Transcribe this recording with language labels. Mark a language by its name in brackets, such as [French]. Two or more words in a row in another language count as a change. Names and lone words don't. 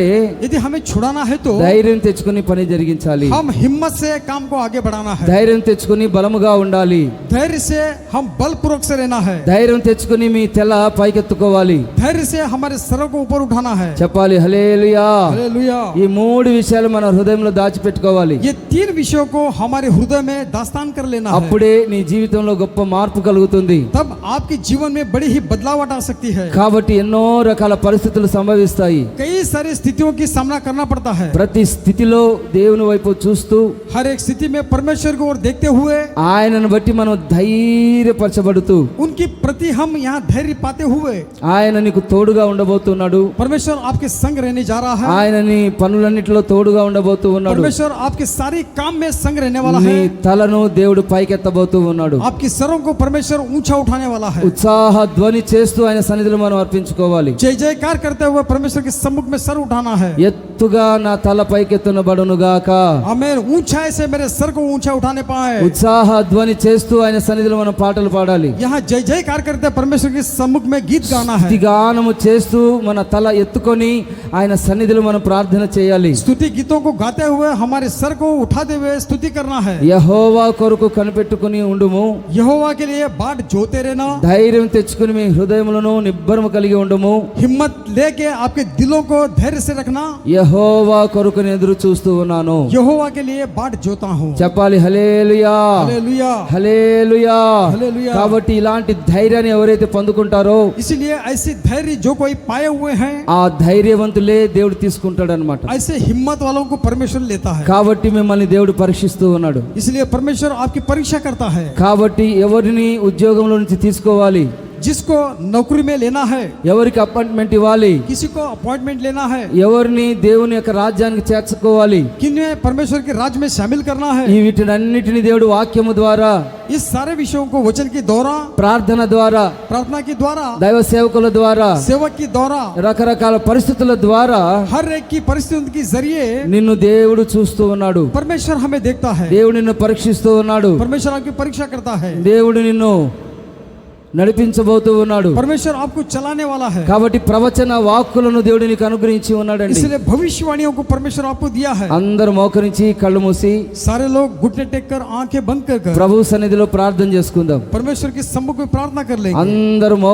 [Hindi] यदि हमें छुड़ाना है तो [Telugu] ధైర్యం తెచ్చుకుని పని జరిగించాలి. [Hindi] हम हिम्मत से काम को आगे बढ़ाना है। [Telugu] ధైర్యం తెచ్చుకుని బలముగా ఉండాలి. [Hindi] धैर्य से हम बलपूर्वक से रहना है। [Telugu] ధైర్యం తెచ్చుకుని మీ తెల పైకెత్తుకోవాలి. [Hindi] धैर्य से हमारे सरों को ऊपर उठाना है। [Telugu] చెప్పాలి హల్లెలూయా. [Hindi] हालेलुया। [Telugu] ఈ మూడు విషయాలు మన హృదయంలో దాచిపెట్టుకోవాలి. [Hindi] ये तीन विषयों को हमारे हृदय में दास्तान कर लेना है। [Telugu] అప్పుడే నీ జీవితంలో గొప్ప మార్పు కలుగుతుంది. [Hindi] तब आपके जीवन में बड़ी ही बदलावट आ सकती है। [Telugu] కాబట్టి ఎన్నో రకాల పరిస్థితులు సంభవిస్తాయి. [Hindi] कई सारी स्थितियों की सामना करना पड़ता है। [Telugu] ప్రతి స్థితిలో దేవుని వైపు చూస్తూ [Hindi] हर एक स्थिति में परमेश्वर को ओर देखते हुए [Telugu] ఆయనను బట్టి మనం ధైర్యపరచబడుతూ [Hindi] उनकी प्रति हम यहाँ धैर्य पाते हुए [Telugu] ఆయన నీకు తోడుగా ఉండబోతున్నాడు. [Hindi] परमेश्वर आपके संग रहने जा रहा है। [Telugu] ఆయన నీ పనులన్నిటిలో తోడుగా ఉండబోతూ ఉన్నాడు. [Hindi] परमेश्वर आपके सारे काम में संग रहने वाला [Telugu] నీ [Hindi] है। [Telugu] తలను దేవుడు పైకెత్తబోతూ ఉన్నాడు. [Hindi] आपकी सरों को परमेश्वर ऊंचा उठाने वाला है। [Telugu] ఉత్సాహ ధ్వని చేస్తూ ఆయన సన్నిధిలో మనం అర్పించుకోవాలి. [Hindi] जय जयकार करते हुए परमेश्वर के सम्मुख में सर उठाना है। [Telugu] ఎత్తుగా నా తల పైకెత్తునబడును గాక. [Hindi] आमीन। ऊंचाई से मेरे सर को ऊंचा उठाने पाए। [Telugu] ఉత్సాహ ధ్వని చేస్తూ ఆయన సన్నిధిలో మనం పాటలు పాడాలి. [Hindi] यहाँ जय जयकार करते परमेश्वर के सम्मुख में गीत गाना है। [Telugu] స్తుతిగానము చేస్తూ మన తల ఎత్తుకొని ఆయన సన్నిధిలో మనం ప్రార్థన చేయాలి. [Hindi] स्तुति गीतों को गाते हुए हमारे सर को उठाते हुए स्तुति करना है। [Telugu] యెహోవా కొరకు కనిపెట్టుకుని ఉండుము. [Hindi] यहोवा के लिए बाट जोते रहना। [Telugu] ధైర్యం తెచ్చుకుని మీ హృదయములను నిబ్బరము కలిగి ఉండుము. [Hindi] हिम्मत लेके आपके दिलों को धैर्य से रखना। [Telugu] యెహోవా కొరకు నేను ఎదురు చూస్తూ ఉన్నాను. [Hindi] यहोवा के लिए बाट जोता हूँ। [Telugu] చెప్పాలి హల్లెలూయా, [Hindi] हालेलुया [Telugu] హల్లెలూయా. [Hindi] हालेलुया। [Telugu] కాబట్టి ఇలాంటి ధైర్యాన్ని ఎవరైతే పొందుకుంటారో [Hindi] इसीलिए ऐसी धैर्य जो कोई पाए हुए हैं, [Telugu] ఆ ధైర్యవంతులే దేవుడు తీసుకుంటాడు అనమాట. [Hindi] ऐसे हिम्मत वालों को परमेश्वर लेता है। [Telugu] కాబట్టి మిమ్మల్ని దేవుడు పరీక్షిస్తూ ఉన్నాడు. [Hindi] इसलिए परमेश्वर आपकी परीक्षा करता है। [Telugu] కాబట్టి ఎవరిని ఉద్యోగంలో నుంచి తీసుకోవాలి, [Hindi] जिसको नौकरी में लेना है, [Telugu] ఎవరికి అపాయింట్మెంట్ ఇవ్వాలి, [Hindi] किसी को अपॉइंटमेंट लेना है, [Telugu] ఎవరిని దేవుని యొక్క రాజ్యానికి చేర్చుకోవాలి, [Hindi] किन्हें परमेश्वर के राज्य में शामिल करना है, [Telugu] ఈ వీటినన్నిటిని దేవుడు వాక్యము ద్వారా, [Hindi] इस सारे विषयों को वचन के द्वारा, [Telugu] ప్రార్థన ద్వారా, [Hindi] प्रार्थना के द्वारा, [Telugu] దైవ సేవకుల ద్వారా, [Hindi] सेवक के द्वारा, [Telugu] రకరకాల పరిస్థితుల ద్వారా [Hindi] हर एक की परिस्थिति के जरिए [Telugu] నిన్ను దేవుడు చూస్తూ ఉన్నాడు. [Hindi] परमेश्वर हमें देखता है। [Telugu] దేవుడు నిన్ను పరీక్షిస్తూ ఉన్నాడు. [Hindi] परमेश्वर आपकी परीक्षा करता है। [Telugu] దేవుడు నిన్ను నడిపించబోతూ ఉన్నాడు. [Hindi] परमेश्वर आपको चलाने वाला है। [Telugu] కాబట్టి ప్రవచన వాక్కులను దేవుడు నీకు అనుగ్రహించి ఉన్నాడండి. [Hindi] इसलिए भविष्यवाणियों को परमेश्वर आपको दिया है। [Telugu] అందరూ మోకరించి కళ్ళు మూసి [Hindi] सारे लोग घुटने टेक कर आंखें बंद कर [Telugu] ప్రభు సన్నిధిలో ప్రార్థన చేసుకుందాం. [Hindi] परमेश्वर के सम्मुख में प्रार्थना कर लेंगे। [Telugu] అందరూ